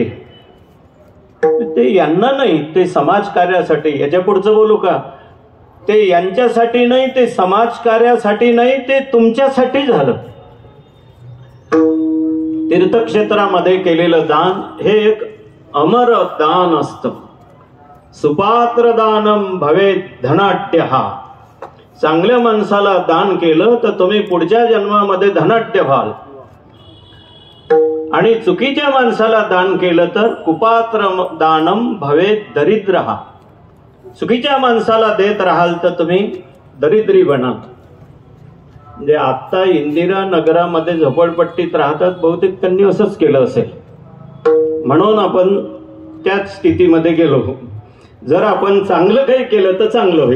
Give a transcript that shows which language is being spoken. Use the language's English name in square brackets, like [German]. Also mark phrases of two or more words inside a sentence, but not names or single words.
[Marathi] ते यांना नाही, ते समाजकार्यासाठी. याच्या पुढचं बोलू का? ते यांच्यासाठी नाही, ते समाजकार्यासाठी नाही, ते तुमच्यासाठी झालं. तीर्थक्षेत्रामध्ये केलेलं दान हे एक अमर दान असतं. [Sanskrit] सुपात्र दानम भवेत धनाढ्यः. [Marathi] चांगल्या माणसाला दान केलं तर तुम्ही पुढच्या जन्मामध्ये धनाढ्य व्हाल, आणि चुकीच्या माणसाला दान केलं तर [Sanskrit] कुपात्र दानम भवेत दरिद्रः. [Marathi] चुकीच्या माणसाला देत राहाल तर तुम्ही दरिद्री बना. म्हणजे आता इंदिरा नगरामध्ये झोपडपट्टीत राहतात, बहुतेक त्यांनी असंच केलं असेल, म्हणून आपण त्याच स्थितीमध्ये गेलो. जर आपण चांगलं काही केलं तर चांगलं होईल.